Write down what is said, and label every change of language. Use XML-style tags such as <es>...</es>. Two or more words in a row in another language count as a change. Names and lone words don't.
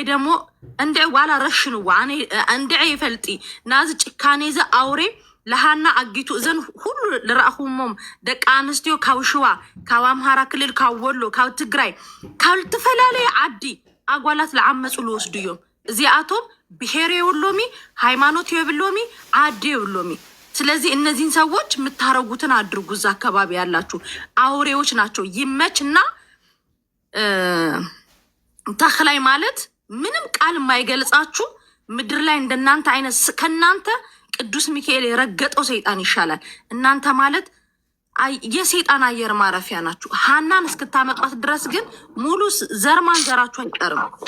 <ti>ደሞ እንድዕ ዋላ ረሽንዎ እንድዕ ይፈልጢ ናዚ ጭካኔ ዚ አውሬ ለሃና አጊቱ እዘን ሁሉ ልረእኹሞም ደቂ ኣንስትዮ ካብ ሽዋ ካብ አምሃራ ክልል ካብ ወሎ ካብ ትግራይ ካብ ዝተፈላለየ ዓዲ አጓላት ለዓመፁ ልወስዱ እዮም። እዚኣቶም ብሄር የብሎሚ ሃይማኖት የብሎሚ ዓዲ የብሎሚ።</ti> <am>ስለዚህ እነዚህን ሰዎች የምታረጉትን አድርጉ። እዛ አካባቢ ያላችሁ አውሬዎች ናቸው። ይመችና ተክላይ ማለት ምንም ቃል የማይገልጻችሁ ምድር ላይ እንደናንተ አይነት ከናንተ ቅዱስ ሚካኤል የረገጠው ሰይጣን ይሻላል። እናንተ ማለት የሰይጣን አየር ማረፊያ ናችሁ። ሃናን እስክታመጧት ድረስ ግን ሙሉ ዘር ማንዘራችሁ አይቀርም።</am>